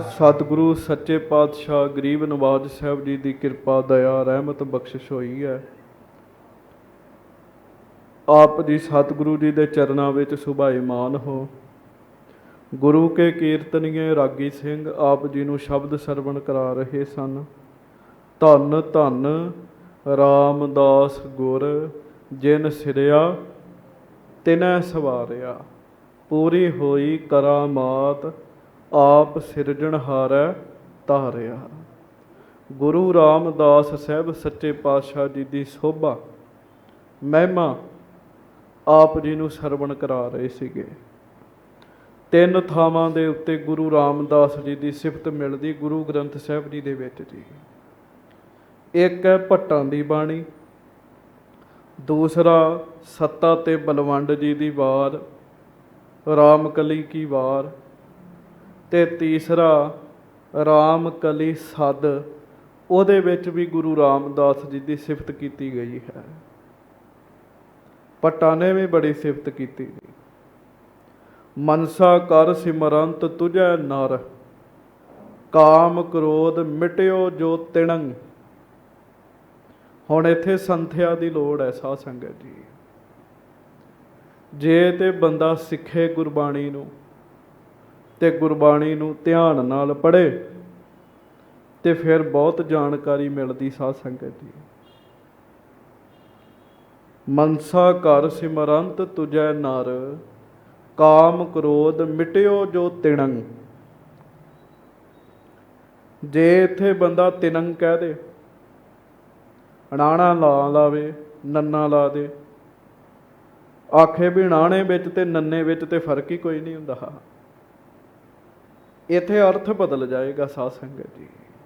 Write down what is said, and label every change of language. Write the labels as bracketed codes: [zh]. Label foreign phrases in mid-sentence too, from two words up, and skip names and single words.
[pa] ਸਤਿਗੁਰੂ ਸੱਚੇ ਪਾਤਸ਼ਾਹ ਗਰੀਬ ਨਵਾਜ ਸਾਹਿਬ ਜੀ ਕੀ ਕਿਰਪਾ ਦਇਆ ਰਹਿਮਤ ਬਖਸ਼ਿਸ਼ ਹੋਈ ਹੈ। ਆਪ ਜੀ ਸਤਿਗੁਰੂ ਜੀ ਕੇ ਚਰਨਾਂ ਮੇਂ ਸੁਭਾਇਮਾਨ ਹੋ। ਗੁਰੂ ਕੇ ਕੀਰਤਨੀਏ ਰਾਗੀ ਸਿੰਘ ਆਪ ਜੀ ਨੂੰ ਸ਼ਬਦ ਸਰਵਣ ਕਰਾ ਰਹੇ ਸਨ। ਧੰਨ ਧੰਨ ਰਾਮਦਾਸ ਗੁਰ, ਜਿਨ ਸਿਰਿਆ ਤਿਨੈ ਸਵਾਰਿਆ। ਪੂਰੀ ਹੋਈ ਕਰਾਮਾਤ, ਆਪ ਸਿਰਜਣਹਾਰੈ ਧਾਰਿਆ। ਗੁਰੂ ਰਾਮਦਾਸ ਸਾਹਿਬ ਸੱਚੇ ਪਾਤਸ਼ਾਹ ਜੀ ਕੀ ਸ਼ੋਭਾ ਮਹਿਮਾ ਆਪ ਜੀ ਨੂੰ ਸਰਵਣ ਕਰਾ ਰਹੇ ਸੀਗੇ। ਤਿੰਨ ਥਾਵਾਂ ਦੇ ਉੱਤੇ ਗੁਰੂ ਰਾਮਦਾਸ ਜੀ ਦੀ ਸਿਫਤ ਮਿਲਦੀ ਗੁਰੂ ਗ੍ਰੰਥ ਸਾਹਿਬ ਜੀ ਦੇ ਵਿੱਚ ਜੀ। ਇੱਕ ਹੈ ਭੱਟਾਂ ਦੀ ਬਾਣੀ, ਦੂਸਰਾ ਸੱਤਾ ਤੇ ਬਲਵੰਡ ਜੀ ਦੀ ਵਾਰ, ਰਾਮਕਲੀ ਕੀ ਵਾਰ, ਤੇ ਤੀਸਰਾ ਰਾਮਕਲੀ ਸਦ, ਉਹਦੇ ਵਿੱਚ ਵੀ ਗੁਰੂ ਰਾਮਦਾਸ ਜੀ ਦੀ ਸਿਫਤ ਕੀਤੀ ਗਈ ਹੈ। ਭੱਟਾਂ ਨੇ ਵੀ ਬੜੀ ਸਿਫਤ ਕੀਤੀ ਜੀ। ਮਨਸਾ ਕਰਿ ਸਿਮਰੰਤ ਤੁਝੈ ਨਰ, ਕਾਮ ਕ੍ਰੋਧ ਮਿਟਿਓ ਜੋ ਤਿਣੰਗ। ਹੁਣ ਇੱਥੇ ਸੰਥਿਆ ਦੀ ਲੋੜ ਹੈ ਸਾਧ ਸੰਗਤ ਜੀ। ਜੇ ਤੇ ਬੰਦਾ ਸਿੱਖੇ ਗੁਰਬਾਣੀ ਨੂੰ ਤੇ ਗੁਰਬਾਣੀ ਨੂੰ ਧਿਆਨ ਨਾਲ ਪੜ੍ਹੇ ਤੇ ਫਿਰ ਬਹੁਤ ਜਾਣਕਾਰੀ ਮਿਲਦੀ ਸਾਧ ਸੰਗਤ ਜੀ। ਮਨਸਾ ਕਰਿ ਸਿਮਰੰਤ ਤੁਝੈ ਨਰ, ਕਾਮ ਕ੍ਰੋਧ ਮਿਟਿਓ ਜੋ ਤਿਣੰਗ। ਜੇ ਇੱਥੇ ਬੰਦਾ ਤਿਣੰਗ ਕਹਿ ਦੇ, ਣਾਣਾ ਲਾ ਲਾਵੇ, ਨੰਨਾ ਲਾ ਦੇ, ਆਖੇ ਵੀ ਣਾਣੇ ਵਿੱਚ ਤੇ ਨੰਨੇ ਵਿੱਚ ਤੇ ਫਰਕ ਹੀ ਕੋਈ ਨਹੀਂ ਹੁੰਦਾ, ਇੱਥੇ ਅਰਥ ਬਦਲ ਜਾਏਗਾ ਸਾਧ ਸੰਗਤ ਜੀ।